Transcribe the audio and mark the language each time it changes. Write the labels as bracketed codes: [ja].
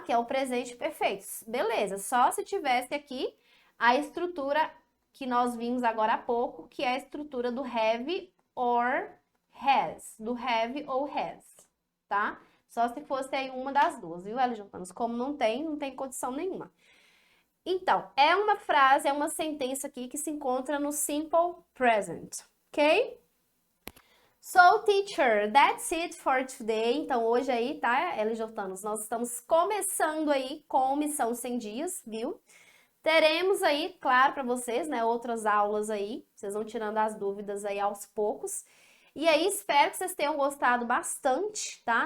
[pt] Que é o presente perfeito. Beleza, só se tivesse aqui a estrutura que nós vimos agora há pouco, que é a estrutura do have or has, do have ou has, tá? Só se fosse aí uma das duas, viu, Jortanos? Como não tem condição nenhuma. Então, é uma frase, é uma sentença aqui que se encontra no simple present, ok? [en] So, teacher, that's it for today. [pt] Então, hoje aí, tá, Jortanos? Nós estamos começando aí com Missão 100 Dias, viu? Teremos aí, claro, para vocês, né, outras aulas aí. Vocês vão tirando as dúvidas aí aos poucos. E aí, espero que vocês tenham gostado bastante, tá?